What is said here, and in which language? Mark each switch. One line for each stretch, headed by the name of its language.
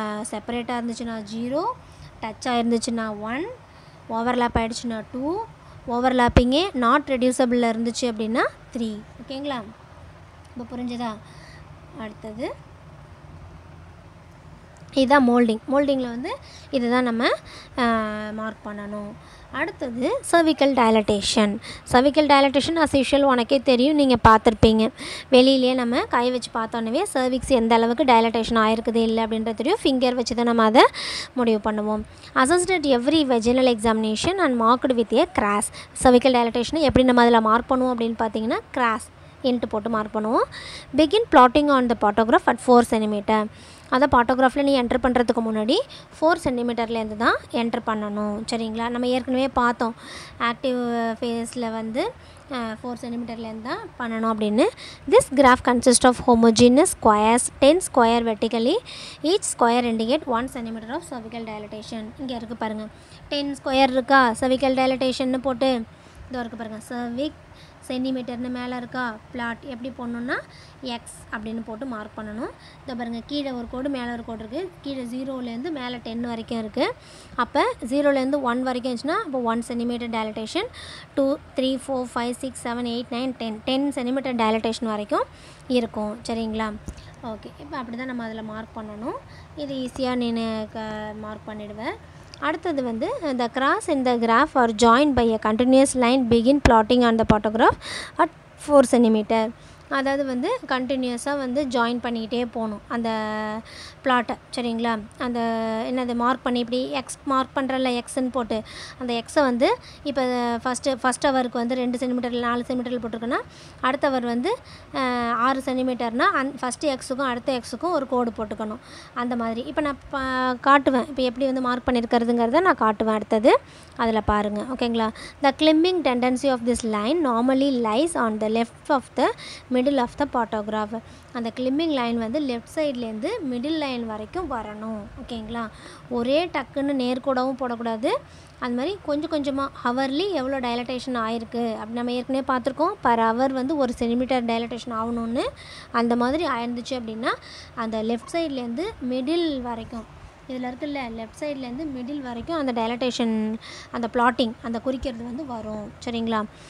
Tamil: செப்பரேட்டாக இருந்துச்சுன்னா 0, touch ஆகிருந்துச்சுன்னா 1, overlap ஆகிடுச்சுன்னா 2, ஓவர்லேப்பிங்கே நாட் ரெடியூசபிளில் இருந்துச்சு அப்படின்னா 3. ஓகேங்களா? இப்போ புரிஞ்சுதா? அடுத்தது இதுதான் மோல்டிங்கில் வந்து இதுதான் நம்ம மார்க் பண்ணணும். அடுத்தது cervical dilatation. cervical dilatation
English: as usual
Tamil: உனக்கே தெரியும், நீங்கள் பார்த்துருப்பீங்க. வெளியிலே நம்ம கை வச்சு பார்த்தோன்னே cervix எந்த அளவுக்கு டைலட்டேஷன் ஆகிருக்குது இல்லை அப்படின்றது தெரியும். ஃபிங்கர் வச்சு தான் நம்ம அதை முடிவு பண்ணுவோம்.
English: assessed at every vaginal examination and marked with a cross.
Tamil: cervical dilatation எப்படி நம்ம அதில் மார்க் பண்ணுவோம் அப்படின்னு பார்த்தீங்கன்னா cross இன்ட்டு போட்டு மார்க் பண்ணுவோம்.
English: begin plotting on the photograph at 4 cm.
Tamil: அதை பாட்டோகிராஃபில் நீ என்ட்ரு பண்ணுறதுக்கு முன்னாடி 4 சென்டிமீட்டர்லேருந்து தான் என்ட்ரு பண்ணணும். சரிங்களா? நம்ம ஏற்கனவே பார்த்தோம் ஆக்டிவ் ஃபேஸில் வந்து 4 சென்டிமீட்டர்லேருந்து தான் பண்ணணும் அப்படின்னு.
English: This graph consist of homogeneous squares, 10 square vertically, each square indicate 1 centimeter of cervical dilatation.
Tamil: இங்கே இருக்குது பாருங்கள், 10 ஸ்கொயர் இருக்கா cervical dilatation போட்டு, இதோ இருக்குது பாருங்கள் cervix சென்டிமீட்டர்னு மேலே இருக்கா. பிளாட் எப்படி போடணுன்னா எக்ஸ் அப்படின்னு போட்டு மார்க் பண்ணணும். இதை பாருங்கள், கீழே ஒரு கோடு மேலே ஒரு கோடு இருக்குது. கீழே 0லேருந்து மேலே 10 வரைக்கும் இருக்குது. அப்போ 0லேருந்து 1 வரைக்கும் இருந்துச்சுன்னா அப்போ 1 சென்டிமீட்டர் டைலட்டேஷன், 2 3 4 5 6 7 8 9 10 சென்டிமீட்டர் டைலட்டேஷன் வரைக்கும் இருக்கும். சரிங்களா? ஓகே, இப்போ அப்படி தான் நம்ம அதில் மார்க் பண்ணணும். இது ஈஸியாக நீ மார்க் பண்ணிவிடுவேன்.
English: அடுத்தது வந்து the cross in the graph are joined by a continuous line. begin plotting on the photograph at 4 cm.
Tamil: அதாவது வந்து கண்டினியூஸாக வந்து ஜாயின் பண்ணிக்கிட்டே போகணும் அந்த பிளாட்டை. சரிங்களா? அந்த என்னது மார்க் பண்ணி இப்படி எக்ஸ் மார்க் பண்ணுறல எக்ஸ்ன்னு போட்டு அந்த எக்ஸை வந்து இப்போ ஃபஸ்ட் ஹவருக்கு வந்து 2 சென்டிமீட்டர் 4 சென்டிமீட்டர் போட்டிருக்குன்னா அடுத்த ஹவர் வந்து 6 சென்டிமீட்டர்னால் ஃபஸ்ட்டு எக்ஸுக்கும் அடுத்த எக்ஸுக்கும் ஒரு கோடு போட்டுக்கணும். அந்த மாதிரி இப்போ நான் காட்டுவேன், இப்போ எப்படி வந்து மார்க் பண்ணியிருக்கிறதுங்கிறத நான் காட்டுவேன். அடுத்தது அதில் பாருங்கள். ஓகேங்களா?
English: the climbing tendency of this line normally lies on the left of the middle of the photograph.
Tamil: அந்த கிளிம்பிங் லைன் வந்து லெஃப்ட் சைட்லேருந்து மிடில் லைன் வரைக்கும் வரணும். ஓகேங்களா? ஒரே டக்குன்னு நேர்கூடவும் போடக்கூடாது. அது மாதிரி கொஞ்சம் கொஞ்சமாக ஹவர்லி எவ்வளோ டைலட்டேஷன் ஆகிருக்கு அப்படி நம்ம ஏற்கனவே பார்த்துருக்கோம். பர் ஹவர் வந்து 1 சென்டிமீட்டர் டைலட்டேஷன் ஆகணும்னு. அந்த மாதிரி ஆயிருந்துச்சு அப்படின்னா அந்த லெஃப்ட் சைட்லேருந்து மிடில் வரைக்கும், இதில் இருக்குல்ல லெஃப்ட் சைட்லேருந்து மிடில் வரைக்கும் அந்த டைலட்டேஷன், அந்த பிளாட்டிங், அந்த குறிக்கிறது வந்து வரும். சரிங்களா?